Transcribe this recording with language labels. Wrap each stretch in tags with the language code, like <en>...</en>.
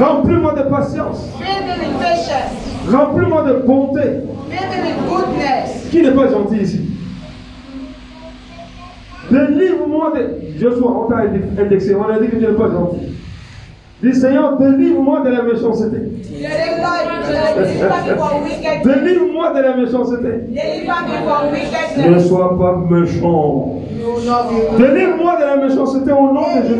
<fr>Remplis-moi de patience.</fr> <en>Fill me with patience.</en> <fr>Remplis-moi de bonté.</fr> <en>Fill me with goodness.</en> <fr>Qui n'est pas gentil ici? Délivre-moi de... Joshua, on t'a indexé. On a dit que tu n'es pas gentil. Dis Seigneur, délivre-moi de la méchanceté.</fr> <en>Say, Lord, deliver me from wickedness.</en> <fr>Délivre-moi de la méchanceté.</fr> <en>Deliver me from</en> <fr>Ne</fr> <en>wickedness.</en> <fr>sois pas méchant. Délivre-moi de la méchanceté au nom de Jésus.</fr>